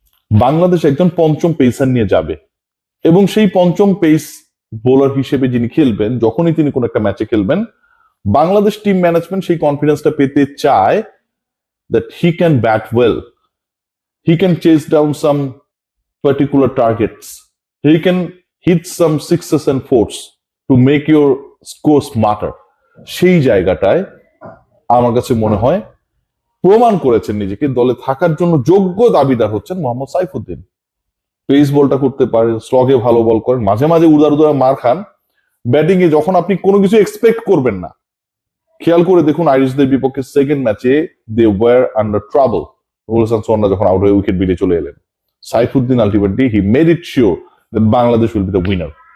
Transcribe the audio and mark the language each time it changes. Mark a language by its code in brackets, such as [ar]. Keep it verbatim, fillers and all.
[bn] বাংলাদেশ একজন পঞ্চম পেসার নিয়ে যাবে এবং সেই পঞ্চম পেস বোলার হিসেবে যিনি খেলবেন, যখনই তিনি কোন একটা ম্যাচে খেলবেন, বাংলাদেশ টিম ম্যানেজমেন্ট সেই কনফিডেন্সটা পেতে চায় [en] That he can bat well, he can chase down some particular targets. He can hit some sixes and fours to make your score smarter. [bn] সেই জায়গাটায় আমার কাছে মনে হয় প্রমাণ করেছেন নিজেকে, দলে থাকার জন্য যোগ্য দাবিদার হচ্ছেন মোহাম্মদ সাইফুদ্দিন। পেস বলটা করতে পারেন, স্লগে ভালো বল করেন, মাঝে মাঝে উদার উদার মার খান। ব্যাটিং এ যখন আপনি কোনো কিছু এক্সপেক্ট করবেন না, খেয়াল করে দেখুন আইরিশদের বিপক্ষে সেকেন্ড ম্যাচে [en] they were under trouble, [bn] Rubel হাসানরা যখন আউট হয়ে উইকেট বেরিয়ে চলে এলেন, Saifuddin ultimately [en] He made it sure that Bangladesh will be the winner.